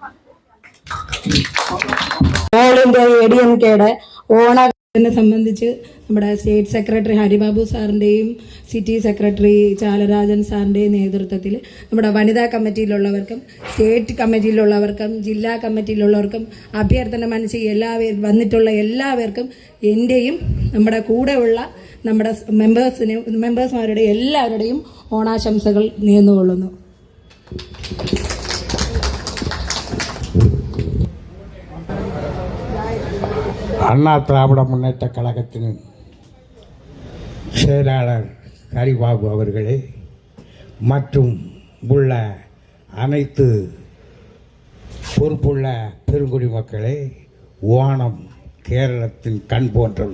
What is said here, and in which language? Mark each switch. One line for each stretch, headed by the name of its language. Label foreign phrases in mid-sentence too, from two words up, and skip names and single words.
Malayalam: ഓൾ ഇന്ത്യ ADMKയുടെ ഓണത്തിനെ സംബന്ധിച്ച് നമ്മുടെ
English: State Secretary
Malayalam: ഹരിബാബു സാറിൻ്റെയും
English: City Secretary
Malayalam: ചാലരാജൻ സാറിൻ്റെയും നേതൃത്വത്തിൽ നമ്മുടെ വനിതാ കമ്മിറ്റിയിലുള്ളവർക്കും സ്റ്റേറ്റ് കമ്മിറ്റിയിലുള്ളവർക്കും ജില്ലാ കമ്മിറ്റിയിലുള്ളവർക്കും അഭ്യർത്ഥന മനസ്സിൽ വന്നിട്ടുള്ള എല്ലാവർക്കും എൻ്റെയും നമ്മുടെ കൂടെയുള്ള നമ്മുടെ മെമ്പേഴ്സ്മാരുടെ എല്ലാവരുടെയും ഓണാശംസകൾ നേർന്നുകൊള്ളുന്നു.
Tamil: அண்ணா திராவிட முன்னேற்ற கழகத்தின் செயலாளர் ஹரிபாபு அவர்களே மற்றும் உள்ள அனைத்து பொறுப்புள்ள பெருங்குடி மக்களே, ஓணம் கேரளத்தின் கண் போன்றது.